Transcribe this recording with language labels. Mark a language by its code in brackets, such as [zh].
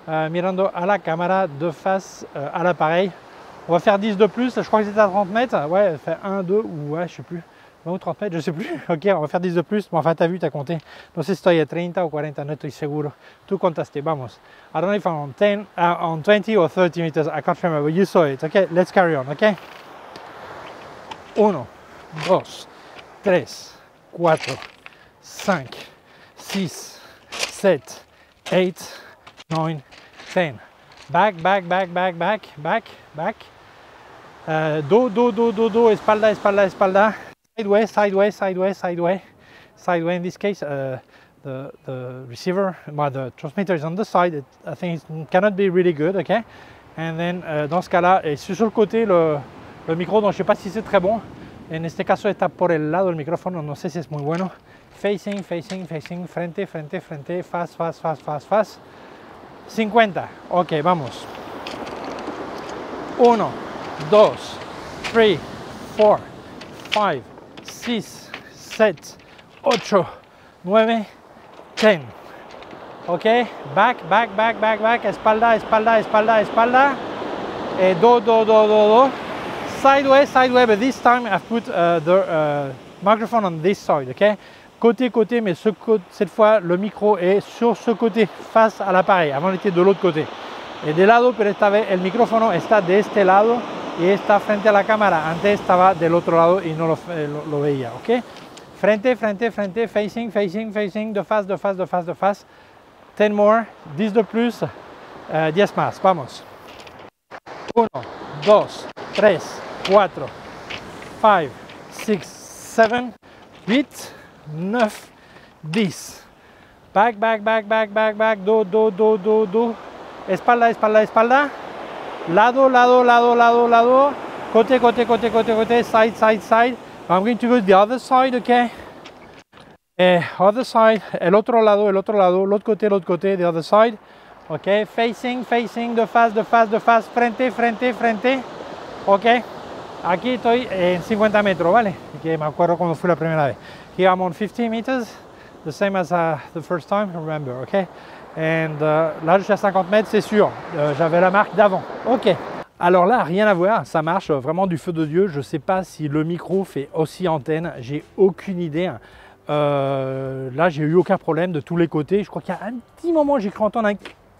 [fr] Mirando à la caméra, de face à l'appareil. On va faire 10 de plus. Je crois que c'était à 30 mètres. Ouais, fait 1, 2 ou ouais, je sais plus. 20 ou 30 mètres, je sais plus. Ok, on va faire 10 de plus. Bon, enfin, t'as vu, t'as compté. [es] No sé si estoy a 30 ou 40, no estoy seguro. Tú contaste, vamos. [en] I don't know if I'm on 10, on 20 or 30 meters. I can't remember. You saw it. Okay, let's carry on. Okay. 1, 2, 3, 4, 5, 6, 7, 8, 9, 10. Back, back, back, back, back, back, back. Do, do, do, do, do. [es] Espalda, espalda, espalda. [en] Sideway, sideway, sideway, sideway, sideway. In this case, the receiver, well, the transmitter is on the side. I think it cannot be really good, okay? And then, [fr] dans ce cas-là, et sur le côté, le micro, donc je ne sais pas si c'est très bon. [es] En este caso está por el lado del micrófono, no sé si es muy bueno. [en] Facing, facing, facing, [es] frente, frente, frente, [en] fast, fast, fast, fast, fast. [es] 50. Ok, vamos. 1, 2, 3, 4, 5, 6, 7, 8, 9, 10. [en] Ok, back, back, back, back, back, [es] espalda, espalda, espalda, espalda. Do, do, do, do, do. [en] Sideways, sideways, but this time I've put the microphone on this side, ok? [fr] Côté, côté, mais cette fois, le micro est sur ce côté, face à l'appareil. Avant, il était de l'autre côté. [es] Et de lado, pero esta vez el micrófono está de este lado y está frente a la cámara. Antes estaba del otro lado y no lo veía, ok? Frente, frente, frente, [en] facing, facing, facing, [fr] de face, de face, de face, de face. [en] 10 more, [fr] 10 de plus, [es] 10 más. Vamos. [en] 1, 2, 3, 4, 5, 6, 7, 8, 9, 10. Back, back, back, back, back, back. Do, do, do, do, do. [es] Espalda, espalda, espalda. Lado, lado, lado, lado, lado. [fr] Côté, côté, côté, côté, côté. [en] Side, side, side. I'm going to go to the other side, okay? Other side. [es] El otro lado, el otro lado. [fr] L'autre côté, [en] the other side. Ok, facing, facing, [fr] de face, de face, de face. [es] Frente, frente, frente. Ok. Aquí estoy en 50 metros, ¿vale? Que me acuerdo cuando fui la primera vez. [en] Here I'm on 50 meters, the same as the first time, remember, okay? [fr] And là, je suis à 50 mètres, c'est sûr. J'avais la marque d'avant. Ok. Alors là, rien à voir, ça marche vraiment du feu de Dieu. Je ne sais pas si le micro fait aussi antenne, j'ai aucune idée. Là, j'ai eu aucun problème de tous les côtés. Je crois qu'il y a un petit moment, j'ai cru entendre un